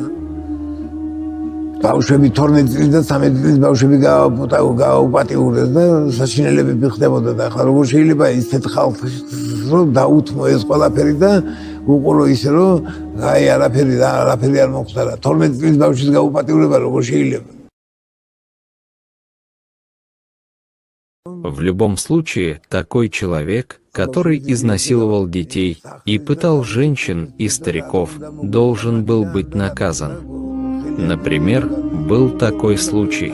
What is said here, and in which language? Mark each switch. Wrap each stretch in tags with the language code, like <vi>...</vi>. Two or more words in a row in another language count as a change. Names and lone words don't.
<ka>ბავშვები 12 წლის და 13 წლის ბავშვები გააუპატიურეს და საშინელებები ხდებოდა და ახლა როგორ შეიძლება ისეთ ხალხს რომ დაუთმო ეს ყველაფერი და უყურო ისე რომ აი არაფერი არ მოხდა. 12 წლის ბავშვის გაუპატიურება როგორ შეიძლება?</ka> <ru>В любом случае, такой человек, который изнасиловал детей и пытал женщин и стариков, должен был быть наказан. Например, был такой случай.</ru>